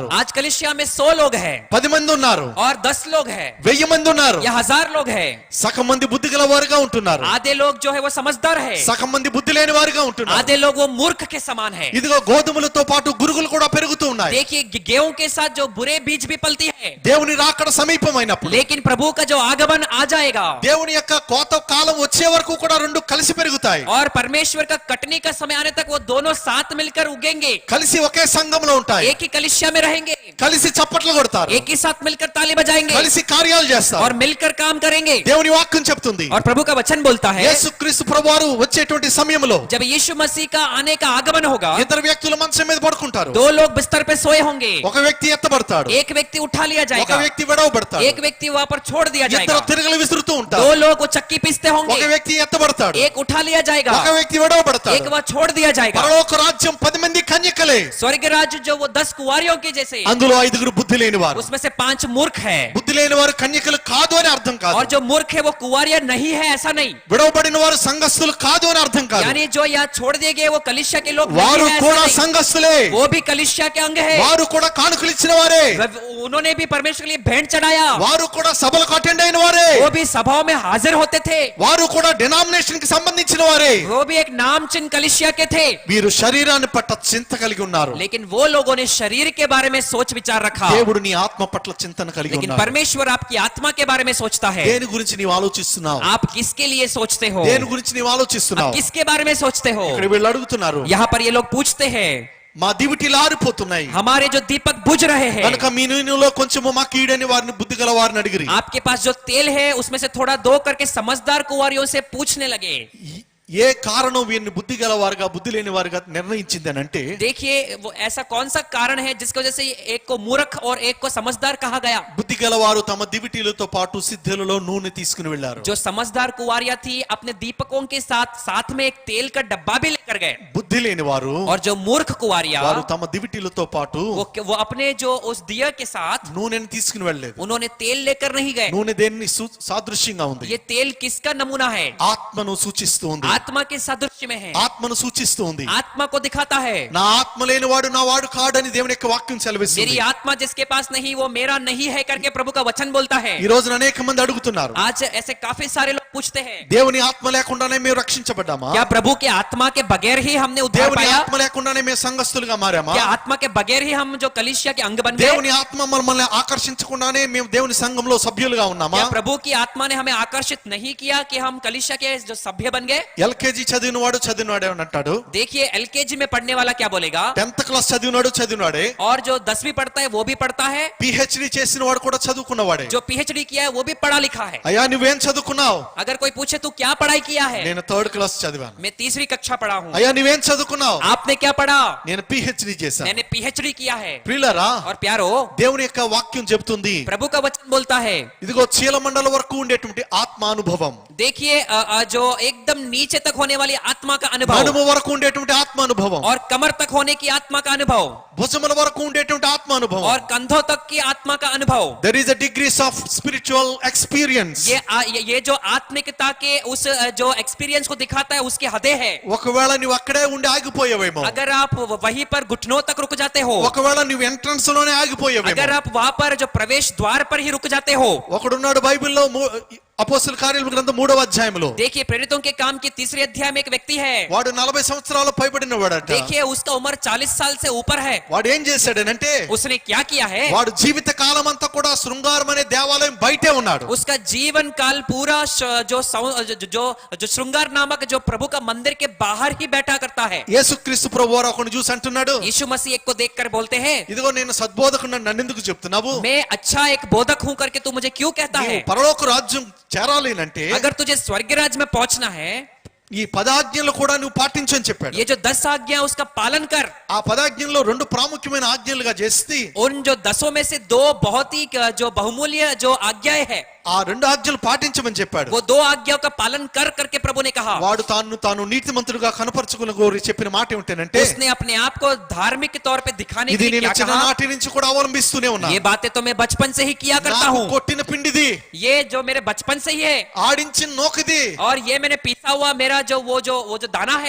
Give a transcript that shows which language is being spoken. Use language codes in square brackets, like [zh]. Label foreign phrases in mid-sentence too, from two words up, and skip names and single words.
[hi] आज कलिसिया में 100 लोग हैं [te] 10 మంది ఉన్నారు. [hi] और 10 लोग हैं [te] 1000 మంది ఉన్నారు. [hi] या 1000 लोग हैं। [te] సగం మంది బుద్ధి గల వారుగా ఉంటున్నారు. [hi] आधे लोग जो है वो समझदार है, [te] సగం మంది బుద్ధి లేని వారుగా ఉంటున్నారు. [hi] आधे लोग वो मूर्ख के समान है। [te] ఇదిగో గోధుమలతో పాటు గురుగులు కూడా పెరుగుతూ ఉన్నాయి. [hi] देखिए गेहूं के साथ जो बुरे बीज भी पलती है। [te] దేవుని రాకడ సమీపమైనప్పుడు, [hi] लेकिन प्रभु का जो आगमन आ जाएगा [te] దేవుని యొక్క కోత కాలం వచ్చే వరకు కూడా రెండు కలిసి పెరుగుతాయి. [hi] और परमेश्वर का कटने का समय आने तक वो दोनों साथ मिलकर उगेंगे, [te] కలిసి ఒకే సంఘంలో ఉంటాయి. [hi] एक ही कलिसिया में रहेंगे, [te] కలిసి చప్పట్లు కొడతారు. [hi] एक ही साथ मिलकर ताली बजाएंगे [te] కలిసి కార్యాలు చేస్తారు. [hi] और मिलकर काम करेंगे। [te] దేవుని వాక్యం చెప్తుంది. [hi] और प्रभु का वचन बोलता है [te] యేసుక్రీస్తు ప్రభువారు వచ్చేటువంటి సమయంలో [hi] जब यीशु मसीह का आने का आगमन होगा, [te] ఇద్దరు వ్యక్తులు మంచం మీద పడుకుంటారు. [hi] 2 लोग बिस्तर पे सोए होंगे, [te] ఒక వ్యక్తి ఎత్తబడతాడు, [hi] एक व्यक्ति उठा लिया [te] ఒక [hi] जाएगा, [te] వ్యక్తి విడవబడతాడు. [hi] एक व्यक्ति वहां पर छोड़ दिया [te] ఇద్దరు [hi] जाएगा, [te] తిరగలు విసురుతూ 2 ఉంటారు. [hi] लोग वो चक्की पीसते [te] ఒక [hi] होंगे, [te] వ్యక్తి ఎత్తబడతాడు, [hi] एक उठा लिया जाएगा, [te] ఒక వ్యక్తి విడవబడతాడు. [hi] एक वह छोड़ दिया जाएगा। [te] పరలోక రాజ్యం 10 మంది కన్యకలే, [hi] स्वर्ग राज्य जो वो 10 कुंवारियों के जैसे, [te] అందులో 5 బుద్ధి లేని వారు. [hi] उसमें से 5 मूर्ख है। [te] బుద్ధి లేని వారు కన్యకలు కాదు అని అర్థం కాదు. [hi] और जो मूर्ख है वो कुंवारियां नहीं है, ऐसा नहीं। [te] విడవబడిన వారు సంఘస్థులు కాదు అని అర్థం కాదు. [hi] यानी जो यहाँ छोड़ दिए गए वो कलिसिया के लोग नहीं [te] వారు [hi] है, ऐसा [te] కూడా [hi] नहीं। [te] సంఘస్థులే, [hi] वो भी कलिसिया के अंग है। [te] వారు కూడా కానుకలు ఇచ్చిన వారే, [hi] उन्होंने भी परमेश्वर के लिए भेंट चढ़ाया, [te] వారు కూడా సభలకు అటెండ్ అయిన వారే, [hi] वो भी सभाओं में हाजिर होते थे, [te] వారు కూడా డినామినేషన్ కి సంబంధించిన వారే. [hi] वो भी एक नाम चिन्ह कलिसिया के थे। [te] వీరు శరీరాన్ని పట్ల చింత కలిగి ఉన్నారు. [hi] लेकिन वो लोगों ने शरीर के बारे में सोच विचार रखा, [te] దేవుడు నీ ఆత్మ పట్ల చింతన కలిగి [hi] लेकिन [te] ఉన్నాడు. [hi] परमेश्वर आपकी आत्मा के बारे में सोचता है। [te] దేని గురించి నీవు ఆలోచిస్తున్నావు? [hi] आप किसके लिए सोचते हो? [te] దేని గురించి నీవు [hi] आप [te] ఆలోచిస్తున్నావు? [hi] किसके बारे में सोचते हो? [te] ఇక్కడ వీళ్ళు అడుగుతున్నారు, [hi] यहाँ पर ये लोग पूछते हैं, [te] మా దివిటీలు ఆరిపోతున్నాయి [hi] हमारे जो दीपक बुझ रहे हैं, [te] కనుక మీ నూనెలో కొంచెము మాకు ఈడని వారిని బుద్ధి గల వారిని అడిగిరి. [hi] आपके पास जो तेल है उसमें से थोड़ा दो करके समझदार कुंवारियों से पूछने लगे। [te] ఏ కారణం వీరిని బుద్ధి గల వారుగా బుద్ధి లేని వారుగా నిర్ణయించింది అని అంటే, [hi] देखिए वो ऐसा कौन सा कारण है जिसकी वजह से एक को मूर्ख और एक को समझदार कहा गया? [te] బుద్ధి గల వారు తమ దివిటీలతో పాటు సిద్ధులలో నూనె తీసుకుని వెళ్ళారు. [hi] जो समझदार कुंवारियां थी अपने दीपकों के साथ साथ में एक तेल का डब्बा भी लेकर गए, [te] బుద్ధి లేని వారు [hi] और जो मूर्ख कुंवारियां [te] వారు తమ దివిటీలతో పాటు [hi] वो अपने जो उस दिया के साथ [te] నూనెని తీసుకుని వెళ్ళలేదు. [hi] उन्होंने तेल लेकर नहीं गए। [te] నూనె దేన్ని సాదృశ్యంగా ఉంది? [hi] ये तेल किसका नमूना है? [te] ఆత్మను సూచిస్తూ ఉంది. [hi] आत्मा के सादृश्य में है, [te] ఆత్మను సూచిస్తూ ఉంది. [hi] आत्मा को दिखाता है। [te] నా ఆత్మ లేని వాడు నా వాడు కాడని దేవుని యొక్క వాక్యం సెలవిస్తుంది. [hi] मेरी आत्मा जिसके पास नहीं वो मेरा नहीं है करके प्रभु का वचन बोलता है। [te] ఈ రోజున అనేక మంది అడుగుతున్నారు, [hi] आज ऐसे काफी सारे लोग पूछते हैं, [te] దేవుని ఆత్మ లేకుండానే మేము రక్షించబడ్డామా? [hi] क्या प्रभु के आत्मा के बगैर ही हमने उद्धार [te] దేవుని [hi] पाया? [te] ఆత్మ లేకుండానే మేము సంఘస్థులుగా మారామా? [hi] क्या आत्मा के बगैर ही हम जो कलीसिया के अंग बन गए? [te] దేవుని ఆత్మ మనల్ని ఆకర్షించకుండానే మేము దేవుని సంఘంలో సభ్యులుగా ఉన్నామా? [hi] क्या प्रभु की आत्मा ने हमें आकर्षित नहीं किया कि हम कलीसिया के जो सभ्य बन गए? [te] ఎల్కేజీ చదివినవాడే అంటాడు, [hi] देखिए एलकेजी में पढ़ने वाला क्या बोलेगा, [te] 10th క్లాస్ చదివినవాడే, [hi] और जो 10वीं पढ़ता है वो भी पढ़ता है, [te] పిహెచ్డి చేసిన వాడు కూడా చదువుకున్నవాడే. [hi] जो पीएचडी किया है वो भी पढ़ा लिखा है। [te] అయ్యా నువ్వేం చదువుకున్నావు? [hi] अगर कोई पूछे तू क्या पढ़ाई किया है, [te] నేను 3rd క్లాస్ చదివాను. [hi] मैं 3वीं कक्षा पढ़ा हूँ। [te] అయ్యా నువ్వేం చదువుకున్నావు? [hi] आपने क्या पढ़ा? [te] నేను పిహెచ్డి చేశాను. [hi] मैंने पीएचडी किया है। [te] ప్రియులారా, [hi] और प्यारो [te] దేవుని యొక్క వాక్యం చెబుతుంది, [hi] प्रभु का वचन बोलता है, [te] ఇదిగో చీలమండల వరకు ఉండేటువంటి ఆత్మ అనుభవం, [hi] देखिए जो एकदम नीचे नीचे तक होने वाली आत्मा का अनुभव [te] నడుము వరకు ఉండేటువంటి ఆత్మ అనుభవం, [hi] और कमर तक होने की आत्मा का अनुभव [te] భుజముల వరకు ఉండేటువంటి ఆత్మ అనుభవం. [hi] और कंधों तक की आत्मा का अनुभव. [en] There is a degrees of spiritual experience. [hi] ये जो आत्मिकता के उस जो एक्सपीरियंस को दिखाता है उसकी हदें है. [te] ఒకవేళ నువ్వు అక్కడే ఉండి ఆగిపోయావేమో, [hi] अगर आप वहीं पर घुटनों तक रुक जाते हो, [te] ఒకవేళ నువ్వు ఎంట్రన్స్ లోనే ఆగిపోయావేమో, [hi] अगर आप वहां पर जो प्रवेश द्वार पर ही रुक जाते हो. [te] ఒకడున్నాడు బైబిల్లో అపోస్తల కార్యాల గ్రంథం 3వ అధ్యాయంలో. [hi] देखिए प्रेरितों के काम के 3रे अध्याय में एक व्यक्ति है. [te] వాడు 40 సంవత్సరాలు పైబడిన వాడట. [hi] देखिए उसका उम्र 40 साल से ऊपर है. [te] వాడు ఏం చేశాడనంటే, [hi] उसने क्या किया है? [te] వాడు జీవిత కాలం అంతా కూడా శృంగారం అనే దేవాలయం బయటే ఉన్నాడు. [hi] उसका जीवन काल पूरा जो श्रृंगार नामक जो प्रभु का मंदिर के बाहर ही बैठा करता है. [te] యేసుక్రీస్తు ప్రభువారు ఒకని చూసి అంటున్నాడు, [hi] यीशु मसीह एक को देखकर बोलते हैं, [te] ఇదిగో నేను సద్బోధకుడిని, నన్ను ఎందుకు చెప్తున్నావు? [hi] मैं अच्छा एक बोधक हूं करके तू मुझे क्यों कहता है? [te] పరలోక రాజ్యం చేరాలి అంటే, [hi] अगर तुझे स्वर्ग राज्य में पहुंचना है, [te] ఈ 10 ఆజ్ఞలు కూడా నువ్వు పాటించని చెప్పాడు. [hi] ये जो 10 आज्ञा उसका पालन कर. [te] ఆ 10 ఆజ్ఞల్లో 2 ప్రాముఖ్యమైన ఆజ్ఞలుగా చేసి, [hi] उन जो 10 में से 2 बहुत ही जो बहुमूल्य जो आज्ञाएं है, [te] ఆ 2 ఆజ్ఞలు పాటించమని చెప్పాడు. [hi] वो 2 आज्ञाओं का पालन कर करके प्रभु ने कहा. [te] వాడు తాను నీతిమంతుడుగా కనపరచుకున్న గోరి చెప్పిన మాట ఏమిటంటే, [hi] उसने अपने आप को धार्मिक के तौर पे दिखाने [te] ఇది [hi] के लिए [te] నేను [hi] क्या कहा? [te] చిన్ననాటి నుంచి కూడా అవలంబిస్తూనే ఉన్నా. [hi] ये बातें तो मैं बचपन से ही किया करता [te] నాకు [hi] हूँ. [te] కొట్టిన పిండిది, [hi] ये जो मेरे बचपन से ही है, [te] ఆడించిన నోకిది, [hi] और ये मैंने पीसा हुआ मेरा वो जो दाना है,